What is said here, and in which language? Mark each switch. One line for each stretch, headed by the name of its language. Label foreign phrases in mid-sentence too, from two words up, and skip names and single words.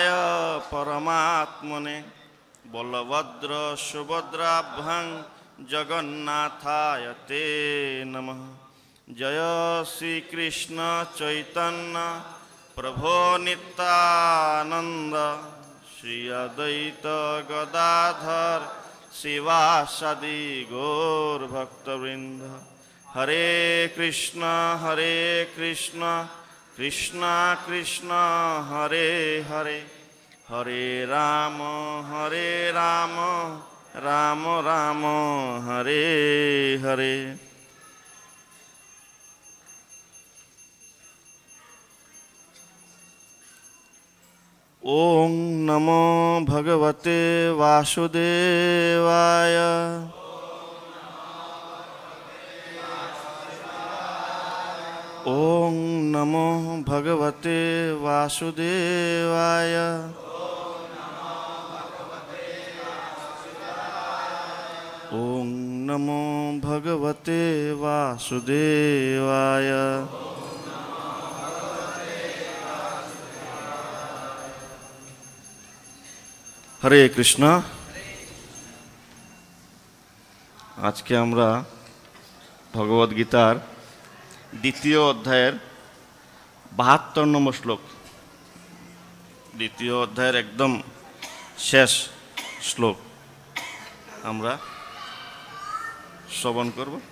Sanskrit: परमात्मने बलभद्र सुभद्राभ्यां जगन्नाथाय ते नमः जय श्री कृष्ण चैतन्य प्रभो नित्यानंद श्री अद्वैत गदाधर शिवासादि गौर भक्तवृंद हरे कृष्ण कृष्ण कृष्ण हरे हरे हरे राम राम राम हरे हरे। ओम नमो भगवते वासुदेवाय। ओम नमो भगवते वासुदेवाय। ओम नमो भगवते वासुदेवाय। हरे कृष्ण।
Bangla: আজকে আমরা ভগবদ গীতার দ্বিতীয় অধ্যায়ের 72 নম্বর শ্লোক, দ্বিতীয় অধ্যায়ের একদম শেষ শ্লোক আমরা শ্রবণ করব।